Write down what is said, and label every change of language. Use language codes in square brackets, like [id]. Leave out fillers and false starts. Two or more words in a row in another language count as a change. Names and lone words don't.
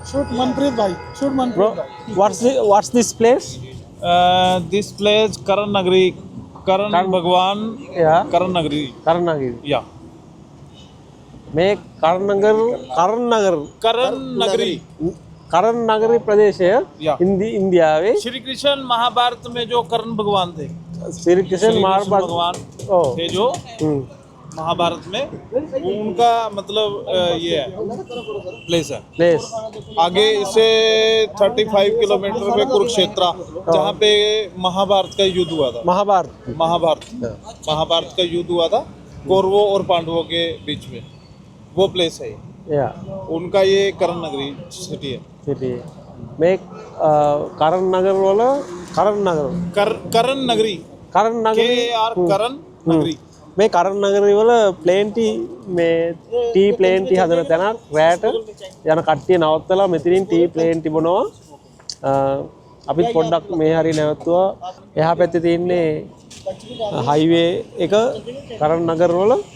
[en] Shoot Manpreet bhai. Shoot Manpreet Bro, [hi] bhai. [en] what's this place? This place Karan Nagari, Karan Bhagwan, Yeah. Karan Nagari. Karanagir. Yeah. [si] මේ කරන්නගර [en] Karan Nagari. [si] කරන්නගරි ප්‍රදේශය [en] Yeah. [si] ඉන්දියාවේ [hi] श्री कृष्ण महाभारत में जो करण भगवान थे, श्री कृष्ण महाभारत भगवान ओ थे जो महाभारत में, वो उनका मतलब ये है प्लेस है। प्लेस आगे इसे 35 किलोमीटर पे कुरुक्षेत्र, जहाँ पे महाभारत का युद्ध हुआ था। महाभारत महाभारत का युद्ध हुआ था कौरवों और पांडवों के बीच में, वो प्लेस है। या उनका ये करण नगरी सिटी है। [si] සිටි මේ කරන්නගර වල කරන්නගර [hi] करण नगरी, [si] කරන්නගරි [hi] KAR करण नगरी। [si] මේ කරන්නගරි වල ප්ලේන් ටී මේ ටී ප්ලේන් ටී හදන තැනක් රැට යන කට්ටිය නවත්තලා මෙතනින් ටී ප්ලේන් ටී බොනවා අපිත් පොඩ්ඩක් මේ හරිය නැවතුවා එහා පැත්තේ තියෙන්නේ හයිවේ එක කරන්නගර වල